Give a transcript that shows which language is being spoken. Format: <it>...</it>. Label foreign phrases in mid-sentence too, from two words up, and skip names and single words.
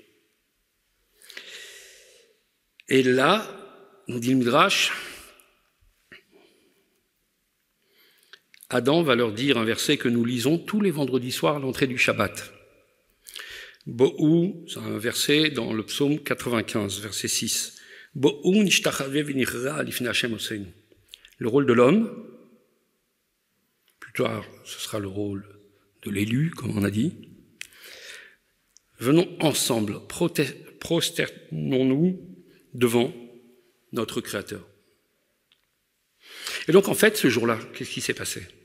<fr>Et là, nous dit le Midrash, Adam va leur dire un verset que nous lisons tous les vendredis soirs à l'entrée du Shabbat. Bo'u, c'est un verset dans le psaume 95, verset 6.</fr> <he>בואו נשתחוה ונכרעה לפני ה׳ עשנו.</he> <fr>Le rôle de l'homme, plus tard ce sera le rôle de l'élu, comme on a dit. Venons ensemble, prosternons-nous devant notre Créateur. Et donc en fait, ce jour-là, qu'est-ce qui s'est passé ?</fr>